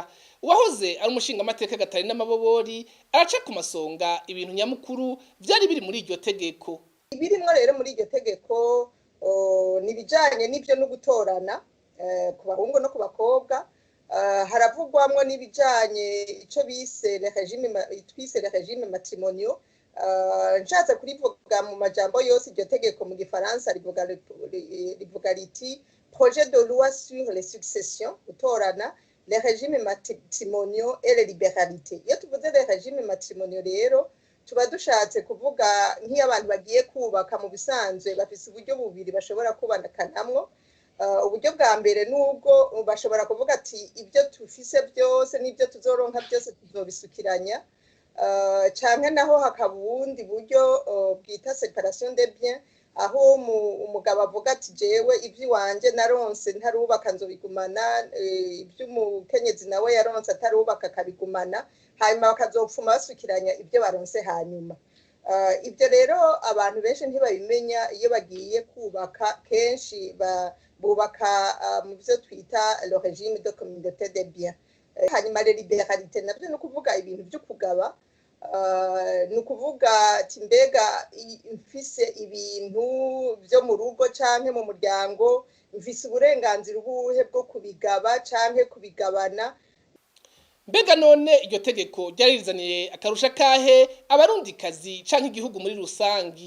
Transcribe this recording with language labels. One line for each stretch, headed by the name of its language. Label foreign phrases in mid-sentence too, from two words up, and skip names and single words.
Rundi: Uwahoze ari umushinga amateka Gatarina Mabobori araca ku masonga ibintu nyamukuru vyari biri muri iryo tegeko. Ibirimwo rero muri iryo tegeko nibijanye n'ivyo no gutorana ku bahungu no ku bakobwa. Haravugwamwo n'ibijanye ico bise
French: le régime matrimoniaux.
Rundi: Nshatse kurivuga mu majambo yose iryo tegeko mu gifaransa rivuga riti
French: projet de loi sur les successions,
Rundi: gutorana,
French: les régimes matrimoniaux et les libéralités.
Rundi: Iyo tuvuze
French: les régimes matrimoniaux
Rundi: rero tuba dushatse kuvuga nk'iyo abantu bagiye kubaka mu bisanzwe bafise uburyo bubiri bashobora kubanakanamwo. Uburyo bwa mbere nubwo bashobora kuvuga ati ibyo tufise byose n'ibyo tuzoronka byose tuzobisukiranya, canke naho hakaba ubundi buryo bwita
French: séparation des biens,
Rundi: aho umugabo avuga ati jewe ivy'iwanje naronse ntarubaka nzobigumana, ivy'umukenyezi nawe yaronse atarubaka akabigumana, hanyuma bakazopfuma basukiranya ibyo baronse hanyuma. Ibyo rero abantu benshi ntibabimenya. Iyo bagiye kubaka kenshi bubaka mu byo twita
French: le régime de communauté des biens.
Rundi: Hanyuma
French: les libéralités
Rundi: navyo no kuvuga ibintu byo kugaba, no kuvuga ati mbega mfise ibintu byo mu rugo canke mu muryango, mfise uburenganzira ubuhe bwo kubigaba canke kubigabana. Mbega none iryo tegeko ryarizaniye akarusha kahe abarundikazi canke igihugu muri rusangi?